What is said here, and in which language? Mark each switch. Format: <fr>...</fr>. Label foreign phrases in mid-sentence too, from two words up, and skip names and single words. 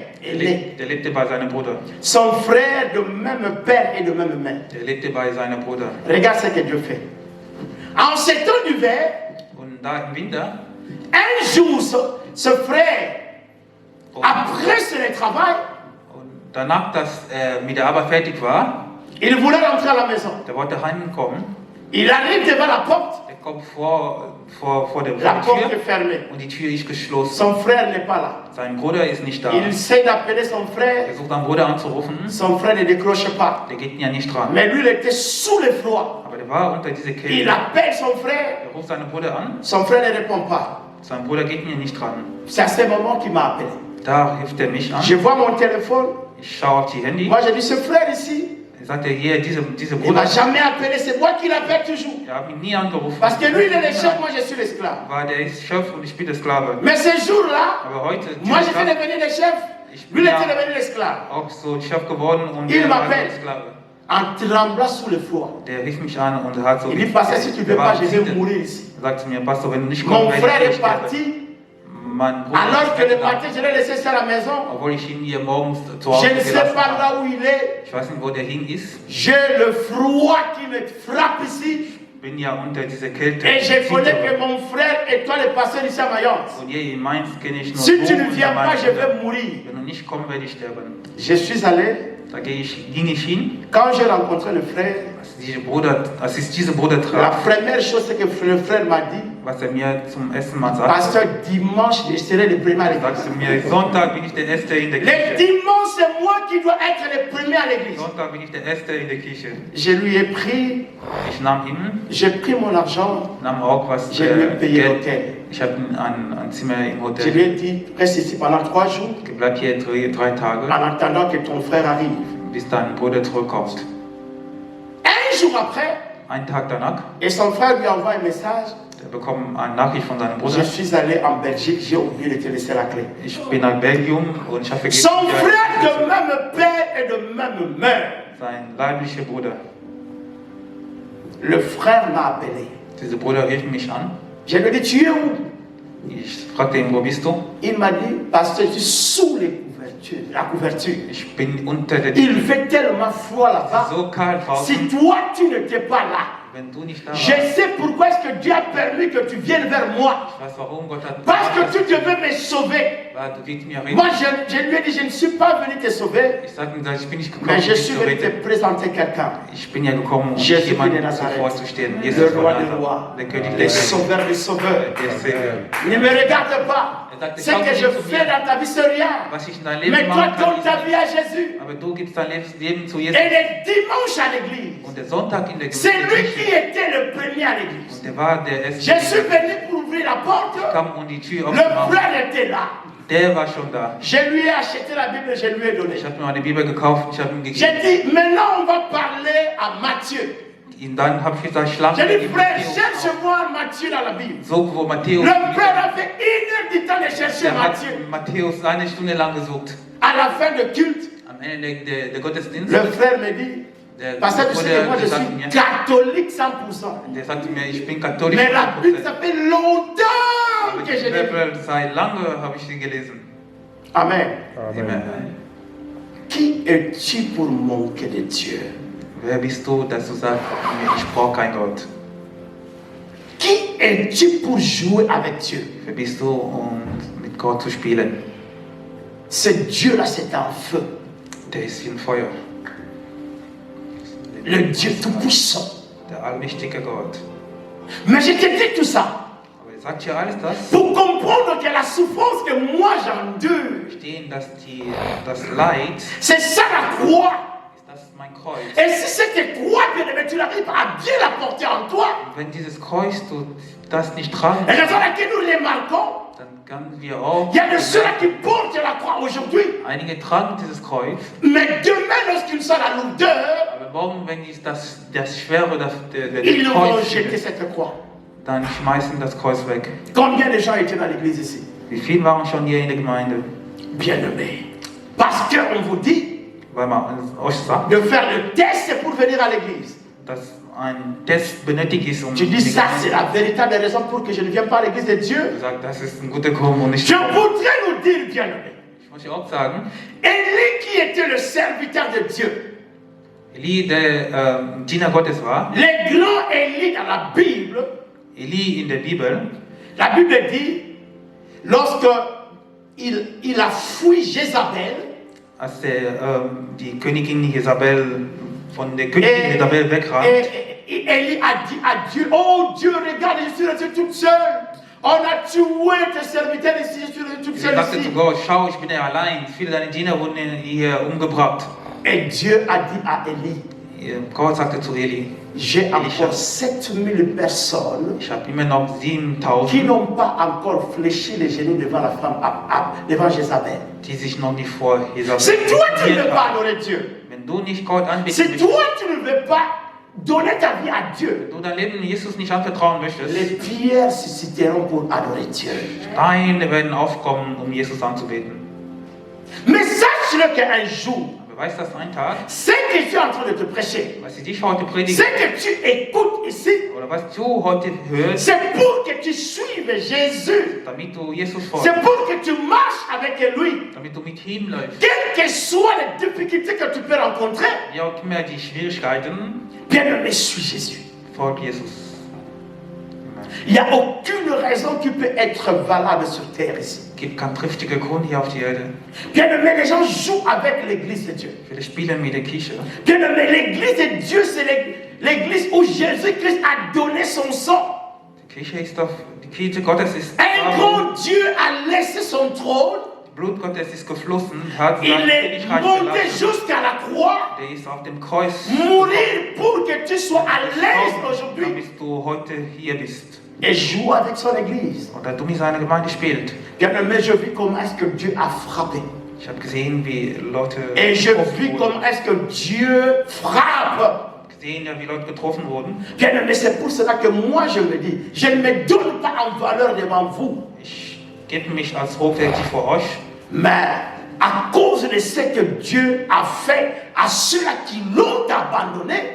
<fr>aîné.</fr> <de>Der lebte bei seinem Bruder.</de> <fr>Son frère de même père et de même mère.</fr> <de>Der lebte bei seinem Bruder.</de> <fr>Regarde ce que Dieu fait. En ces temps d'hiver,</fr> <de>Und da im Winter,</de> <fr>un jour, ce frère, après son travail,</fr> <de>und danach, dass er mit der Arbeit fertig war,</de> <fr>il voulait rentrer à la maison.</fr> <de>der wollte heimkommen.</de> <fr>Il arrive devant la porte,</fr> <de>Er kommt vor der</de> <fr>la porte est</fr> <de>Tür</de> <fr>fermée.</fr> <de>und die Tür ist geschlossen.</de> <fr>Son frère n'est pas là.</fr> <de>Sein Bruder ist nicht da.</de> <fr>Il essaie d'appeler son frère,</fr> <de>Er versucht seinen Bruder anzurufen,</de> <fr>son frère ne décroche pas.</fr> <de>der geht ja nicht dran.</de> <fr>Mais lui, il était sous le froid.</fr> <de>Aber der war unter dieser</de> <fr>Il</fr> <de>Kälte.</de> <fr>appelle son frère,</fr> <de>Er ruft seinen Bruder an,</de> <fr>son frère ne répond pas.</fr> <de>sein Bruder geht mir nicht dran.</de> <fr>C'est à ce moment qu'il m'a appelé.</fr> <de>Da hilft er mich an.</de> <fr>Je vois mon téléphone.</fr> <de>Ich schaue auf die Handy.</de> <fr>Moi, j'ai dit, ce frère ici,</fr> <de>Er sagt, hier, diese</de> <fr>il ne</fr> <de>Bruder,</de> <fr>m'a jamais appelé. C'est moi qui l'appelle toujours.</fr> <de>er hat mich nie angerufen.</de> <fr>Parce que lui, il est le chef, moi, je suis l'esclave.</fr> <de>Weil der ist Chef und ich bin der Sklave.</de> <fr>Mais ce jour-là,</fr> <de>Aber heute,</de> <fr>moi,</fr> <de>dieser</de> <fr>j'étais</fr> <de>Tag,</de> <fr>devenu le chef. Lui, il était devenu l'esclave.</fr> <de>auch so Chef geworden und</de> <fr>Il</fr> <de>der war</de> <fr>m'appelle.</fr> <de>der Sklave.</de> <fr>En tremblant sous le froid.</fr> <de>Der rief mich an und hat so.</de> <fr>Il dit, Pasteur, si tu ne veux</fr> <de>der war</de> <fr>pas, je vais</fr> <de>zittert.</de> <fr>mourir ici.</fr> <de>Er sagte mir, Pastor, wenn du nicht</de> <fr>Mon</fr> <de>kommst,</de> <fr>frère</fr> <de>werde</de> <fr>est</fr> <de>ich sterben.</de> <fr>parti.</fr> <de>Mein Bruder</de> <fr>Alors</fr> <de>ist</de> <fr>que le</fr> <de>weggegangen.</de> <fr>matin, je l'ai laissé seul à la maison.</fr> <de>Obwohl ich ihn hier morgens zu Hause</de> <fr>Je ne sais</fr> <de>gelassen</de> <fr>pas</fr> <de>habe.</de> <fr>là où il est.</fr> <de>Ich weiß nicht, wo der hin ist.</de> <fr>J'ai le froid qui me frappe ici.</fr> <de>Ich bin ja unter dieser Kälte.</de> <fr>Et je connais que</fr> <de>zittere.</de> <fr>mon frère et toi, le pasteur ici à Mayence.</fr> <de>Und hier in Mainz kenne ich nur</de> <fr>Si</fr> <de>so</de> <fr>tu ne</fr> <de>unter</de> <fr>viens</fr> <de>meinem</de> <fr>pas, je</fr> <de>Bruder.</de> <fr>vais mourir.</fr> <de>Wenn du nicht kommst, werde ich sterben.</de> <fr>Je suis allé.</fr> <de>Da ging ich hin.</de> <fr>Quand j'ai rencontré le frère,</fr> <de>Als ich diesen Bruder</de> <fr>la</fr> <de>traf,</de> <fr>première chose que le frère m'a dit,</fr> <de>was er mir zum ersten Mal sagte,</de> <fr>pasteur, dimanche, je serai le premier à</fr> <de>er sagte</de> <fr>l'église.</fr> <de>mir, Sonntag bin ich der Erste in der</de> <fr>Le</fr> <de>Kirche.</de> <fr>dimanche, c'est moi qui dois être le premier à l'église.</fr> <de>Sonntag bin ich der Erste in der Kirche.</de> <fr>Je lui ai pris,</fr> <de>Ich nahm ihn,</de> <fr>j'ai pris mon argent,</fr> <de>nahm auch was</de> <fr>je lui ai payé</fr> <de>Geld.</de> <fr>l'hôtel.</fr> <de>Ich habe ein Zimmer im</de> <fr>Je</fr> <de>Hotel.</de> <fr>lui ai dit, reste ici pendant 3 jours,</fr> <de>Bleib hier 3 Tage,</de> <fr>en attendant que ton frère arrive.</fr> <de>bis dein Bruder zurückkommt.</de> <fr>Un jour après,</fr> <de>Einen Tag danach,</de> <fr>et son frère lui envoie un message,</fr> <de>der bekommt eine Nachricht von seinem</de> <fr>je</fr> <de>Bruder.</de> <fr>suis allé en Belgique, j'ai oublié de te laisser la clé.</fr> <de>Ich bin nach Belgium und ich habe vergessen,</de> <fr>Son frère de même père et de même mère.</fr> <de>sein leiblicher Bruder.</de> <fr>Le frère m'a appelé.</fr> <de>Dieser Bruder rief mich an.</de> <fr>Je lui ai dit, tu es où?</fr> <de>Ich fragte ihn, wo bist du?</de> <fr>Il m'a dit, pasteur, je suis sous la couverture.</fr> <de>Ich bin unter der</de> <fr>Il fait tellement froid là-bas.</fr> <de>So kalt</de> <fr>Si</fr> <de>draußen.</de> <fr>toi, tu n'étais pas là,</fr> <de>Wenn du nicht da</de> <fr>je</fr> <de>warst,</de> <fr>sais pourquoi est-ce que Dieu a permis que tu viennes vers moi.</fr> <de>ich weiß warum Gott hat</de> <fr>Parce que tu devais me sauver.</fr> <de>weil du willst mir</de> <fr>Moi,</fr> <de>reden.</de> <fr>je lui ai dit, je ne suis pas venu te sauver,</fr> <de>Ich sag ihm, ich bin nicht gekommen,</de> <fr>mais</fr> <de>um</de> <fr>je</fr> <de>dich</de> <fr>suis</fr> <de>zu</de> <fr>venu te</fr> <de>reden.</de> <fr>présenter quelqu'un.</fr> <de>Ich bin ja gekommen, um Jesus jemandem</de> <fr>de Nazareth.</fr> <de>vorzustellen.</de> <fr>Le</fr> <de>Jesus von</de> <fr>roi des</fr> <de>Nazareth,</de> <fr>rois,</fr> <de>der König</de> <fr>le</fr> <de>der Könige,</de> <fr>sauveur des sauveurs.</fr> <de>der Savior.</de> <fr>Ne me regarde pas. Ce que je fais dans ta vie, c'est rien.</fr> <de>Was ich in deinem Leben</de> <fr>Mais toi,</fr> <de>machen kann,</de> <fr>donne ta</fr> <de>ist</de> <fr>vie à Jésus.</fr> <de>aber du gibst dein Leben zu</de> <fr>Et</fr> <de>Jesus.</de> <fr>le dimanche à l'église,</fr> <de>Und der Sonntag in der</de> <fr>c'est lui qui</fr> <de>Kirche,</de> <fr>était le premier à l'église.</fr> <de>und der war der erste.</de> <fr>Je suis venu pour ouvrir la porte.</fr> <de>Kam und die Tür</de> <fr>Le</fr> <de>aufgemacht.</de> <fr>frère était là.</fr> <de>Der war schon da.</de> <fr>Je lui ai acheté la Bible et je lui ai donné.</fr> <de>Ich habe mir eine Bibel gekauft, ich habe ihm</de> <fr>J'ai</fr> <de>gegeben.</de> <fr>dit, maintenant on va parler à Matthieu.</fr> <de>Und dann habe ich gesagt, schlag</de> <fr>J'ai dit,</fr> <de>ihm</de> <fr>frère,</fr> <de>Matthäus auf.</de> <fr>cherche-moi Matthieu dans la Bible.</fr> <de>So, wo Matthäus.</de> <fr>Le frère a fait 1 heure du temps de chercher</fr> <de>Der hat</de> <fr>Matthieu.</fr> <de>Matthäus eine Stunde lang gesucht.</de> <fr>À la fin du culte,</fr> <de>Am Ende der Gottesdienst.</de> <fr>le frère me dit,</fr> <de>Der</de> <fr>parce que tu sais que moi je</fr> <de>sagte</de> <fr>suis</fr> <de>mir,</de> <fr>catholique 100%.</fr> <de>der sagte mir, ich bin katholisch.</de> <fr>Mais la Bible,</fr> <de>100%.</de> <fr>ça fait longtemps</fr> <de>Aber</de> <fr>que</fr> <de>die</de> <fr>je l'ai lu.</fr> <de>Bibel, seit lange habe ich sie gelesen.</de> <fr>Amen.</fr> <de>Amen.</de> <fr>Qui es-tu pour manquer de Dieu?</fr> <de>Wer bist du, dass du sagst, ich brauche keinen Gott?</de> <fr>Qui es-tu pour jouer avec Dieu?</fr> <de>Wer bist du, um mit Gott zu spielen?</de> <fr>Ce Dieu-là, c'est un feu.</fr> <de>Der ist wie ein Feuer.</de> <fr>Le Dieu tout-puissant.</fr> <de>Der allmächtige Gott.</de> <fr>Mais je te dis tout ça</fr> <de>Aber er sagt hier alles das,</de> <fr>pour comprendre que la souffrance que moi j'endure,</fr> <de>stehen, dass das Leid,</de> <fr>c'est ça la croix.</fr> <de>das ist mein Kreuz.</de> <fr>Et si cette croix, bien aimé, tu n'arrives pas à bien la porter en toi,</fr> <de>Und wenn dieses Kreuz du das nicht tragen</de> <fr>et raison</fr> <de>kannst,</de> <fr>laquelle nous remarquons,</fr> <de>dann können wir auch.</de> <fr>il y a de ceux-là qui portent la croix aujourd'hui,</fr> <de>Einige tragen dieses Kreuz,</de> <fr>mais demain, lorsqu'ils sont à la lourdeur,</fr> <de>aber morgen, wenn die das Schwere, der</de> <fr>ils vont</fr> <de>Kreuz,</de> <fr>jeter cette croix.</fr> <de>dann schmeißen das Kreuz weg.</de> <fr>Combien de gens étaient dans l'église ici?</fr> <de>Wie viele waren schon hier in der Gemeinde?</de> <fr>Bien-aimés. Parce qu'on vous dit</fr> <de>Weil man euch sagt,</de> <fr>de faire le test pour venir à l'église.</fr> <de>dass ein Test benötigt ist, um</de> <fr>Tu dis ça, c'est la véritable raison pour que je ne vienne pas à l'église de Dieu.</fr> <de>Du sagst, das ist ein guter Grund und nicht.</de> <fr>Je voudrais nous dire, bien-aimés,</fr> <de>Ich muss ich auch sagen.</de> <fr>Élie qui était le serviteur de Dieu.</fr> <de>Eli, der Diener Gottes war.</de> <fr>Les grands Élie dans la Bible,</fr> <de>Eli in der Bibel.</de> <fr>la Bible dit, lorsque il a fui Jézabel,</fr> <de>Als die Königin Jezabel von der Königin Jezabel wegrannt,</de> <fr>et Élie a dit à Dieu, oh Dieu, regarde, je suis restée toute seule. On a tué tes serviteurs ici, je suis restée toute</fr> <de>sie</de> <fr>seule</fr> <de>sagte</de> <fr>ici.</fr> <de>zu Gott, schau, ich bin ja allein, viele deiner Diener wurden hier umgebracht.</de> <fr>Et Dieu a dit à Élie,</fr> <de>Gott sagte zu Eli,</de> <fr>j'ai</fr> <de>Elisha,</de> <fr>encore 7000 personnes</fr> <de>ich habe immer noch</de> <fr>qui</fr> <de>7000,</de> <fr>n'ont pas encore fléchi les genoux devant la femme, devant Jézabel.</fr> <de>die sich noch nicht vor Jezabel</de> <fr>C'est toi qui ne veux</fr> <de>kniet</de> <fr>pas</fr> <de>haben.</de> <fr>adorer Dieu.</fr> <de>Wenn du nicht Gott anbeten</de> <fr>C'est</fr> <de>möchtest,</de> <fr>toi qui ne veux pas donner ta vie à Dieu.</fr> <de>wenn du dein Leben Jesus nicht anvertrauen möchtest,</de> <fr>Les pierres susciteront pour adorer Dieu.</fr> <de>Steine werden aufkommen, um Jesus anzubeten.</de> <fr>Mais sache-le qu'un jour,</fr> <de>Aber weißt du, dass ein Tag,</de> <fr>ce que je suis en train de te prêcher,</fr> <de>was ich dich heute</de> <fr>ce</fr> <de>predige,</de> <fr>que tu écoutes ici,</fr> <de>oder was du heute hörst,</de> <fr>c'est pour que tu suives Jésus.</fr> <de>damit du Jesus folgst,</de> <fr>C'est pour que tu marches avec lui.</fr> <de>damit du mit ihm läufst.</de> <fr>Quelles que soient les difficultés que tu peux rencontrer,</fr> <de>Wie auch immer die Schwierigkeiten,</de> <fr>bien-aimé, suis Jésus.</fr> <de>folg Jesus.</de> <fr>Il n'y a aucune raison qui peut être valable sur terre ici.</fr> <de>Es gibt keinen triftigen Grund hier auf der Erde.</de> <fr>Bien-aimé, les gens jouent avec l'église de Dieu.</fr> <de>Viele spielen mit der Kirche.</de> <fr>Bien-aimé, l'église de Dieu, c'est l'église où Jésus-Christ a donné son sang.</fr> <de>Die Kirche ist doch, die Kirche Gottes ist</de> <fr>Un grand Dieu a laissé son trône.</fr> <de>Blut Gottes ist geflossen, hat</de> <fr>Il</fr> <de>sein</de> <fr>est</fr> <de>Königreich</de> <fr>monté</fr> <de>verlassen.</de> <fr>jusqu'à la croix.</fr> <de>Der ist auf dem Kreuz</de> <fr>Mourir pour que tu sois à l'aise aujourd'hui.</fr> <de>damit du heute hier bist.</de> <fr>Et joue avec son église.</fr> <de>Und dass du mit seiner Gemeinde spielst.</de> <fr>Bien-aimé, je vis comment est-ce que Dieu a frappé.</fr> <de>Ich habe gesehen, wie Leute</de> <fr>Et je</fr> <de>getroffen</de> <fr>vis</fr> <de>wurden.</de> <fr>comment est-ce que Dieu frappe.</fr> <de>Gesehen, ja, wie Leute getroffen wurden.</de> <fr>Bien-aimé, c'est pour cela que moi je me dis, je ne me donne pas en valeur devant vous.</fr> <de>Ich gebe mich als hochwertig vor euch.</de> <fr>Mais à cause de ce que Dieu a fait à ceux-là qui l'ont abandonné,</fr>